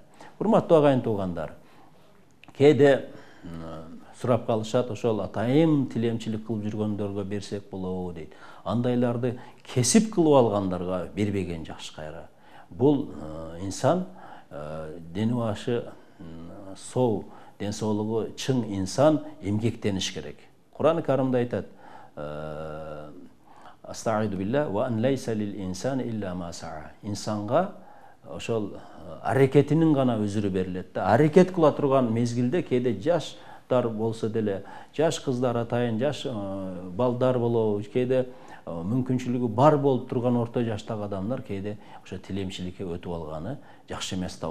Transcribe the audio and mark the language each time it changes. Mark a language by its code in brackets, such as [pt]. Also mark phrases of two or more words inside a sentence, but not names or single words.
[ky] Урматтуу агайын туугандар, кээде сурап калышат, ошол атайын тилемчилик кылып жүргөндөргө берсек болобу дейт. Андайларды кесип кылып алгандарга бербеген жакшы кайра. Бул инсан дени башы соо, ден соолугу чың инсан эмгектениш керек. Кур'ан-ы Каримде айтат: [ar] أستعيذ بالله وأن ليس للإنسان إلا ما سعى. [ky] Инсанга ошол аракетинин гана өзүрү берилет да. Аракет кыла турган мезгилде кээде жаштар болсо деле, жаш кыздар, атайын жаш балдар болобу, кээде мүмкүнчүлүгү бар болуп турган орто жаштагы адамдар кээде ошо тилемчиликке өтүп алганы жакшы эмес да.